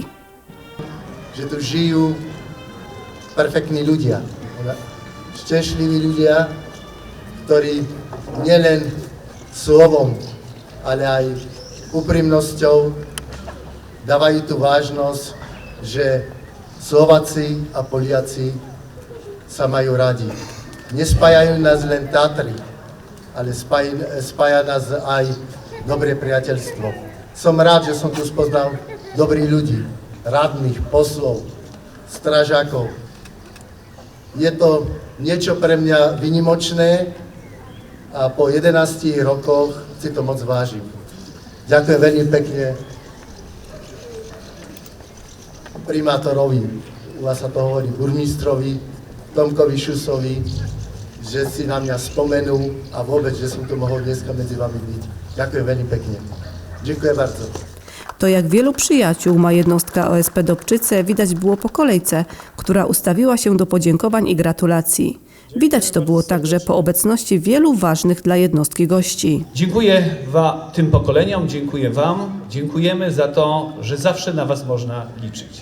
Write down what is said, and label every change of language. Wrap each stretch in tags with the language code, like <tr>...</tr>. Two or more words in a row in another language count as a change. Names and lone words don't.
<pl>Że tu żyją perfektni ludzie, szczęśliwi ludzie, którzy nie len słowom, ale i uprzejmością dawają tu ważność, że Słowacy a Polacy sami mają radzi. Nie spajają nas len teatry, ale spaja nas aj dobre przyjacielstwo.</pl> <sk>Som rád, že som tu spoznal dobrých ľudí, radných, poslov, stražákov. Je to niečo pre mňa výnimočné a po 11 rokoch si to moc vážim. Ďakujem veľmi pekne primátorovi, u vás sa to hovorí, burmistrovi, Tomkovi Šusovi, že si na mňa spomenul a vôbec, že som tu mohol dneska medzi vami byť. Ďakujem veľmi pekne.</sk> <pl>Dziękuję bardzo. To jak wielu przyjaciół ma jednostka OSP Dobczyce, widać było po kolejce, która ustawiła się do podziękowań i gratulacji. Widać to było także po obecności wielu ważnych dla jednostki gości. Dziękuję tym pokoleniom, dziękuję Wam, dziękujemy za to, że zawsze na Was można liczyć.</pl>